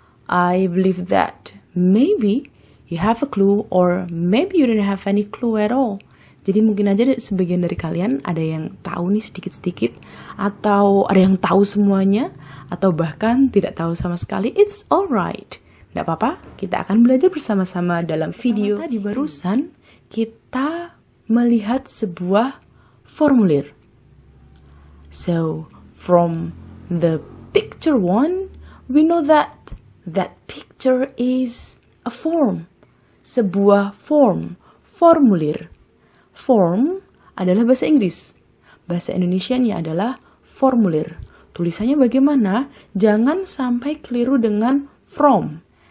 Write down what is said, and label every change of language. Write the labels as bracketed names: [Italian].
[English] I believe that maybe you have a clue or maybe you don't have any clue at all. [Indonesian] Jadi mungkin aja sebagian dari kalian ada yang tahu nih sedikit-sedikit, atau ada yang tahu semuanya, atau bahkan tidak tahu sama sekali. [English] It's alright. [Indonesian] Nggak apa-apa, kita akan belajar bersama-sama dalam video. Tadi barusan kita melihat sebuah formulir. [English] So, from the picture one, we know that picture is a form. [Indonesian] Sebuah form, formulir. Form adalah bahasa Inggris. Bahasa Indonesianya adalah formulir. Tulisannya bagaimana? Jangan sampai keliru dengan from.